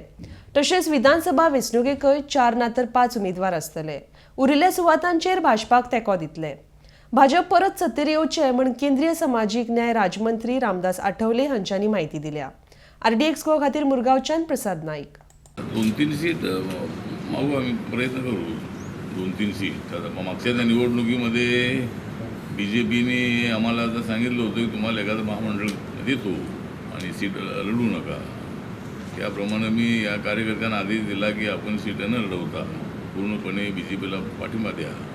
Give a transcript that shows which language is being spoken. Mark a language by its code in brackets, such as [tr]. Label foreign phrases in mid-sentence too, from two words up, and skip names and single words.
[kok] तशेंच विधानसभा वेंचणुकेकय 4 ना तर 5 उमेदवार आसतले। उरिल्ल्या सुवातांचेर भाजपाक तेंको दितले। भाजप परत सत्तेर येवचे म्हण केंद्रीय सामाजीक न्याय राज्यमंत्री रामदास आठवले हांच्यांनी माहिती दिल्या। RDX गो खातीर मुरगांवच्यान प्रसाद नाईक। [mr] 2-3 सीट मागू आम्ही प्रयत्न करू। 2-3 सीट आता मागच्या निवडणुकीमध्ये BJPने आम्हाला आता सांगितलं होतं की तुम्हाला एखादं महामंडळ देतो आणि सीट लढू नका। त्याप्रमाणे मी या कार्यकर्त्यांना आदेश दिला की आपण सीट न लढवता पूर्णपणे BJPला पाठिंबा द्या।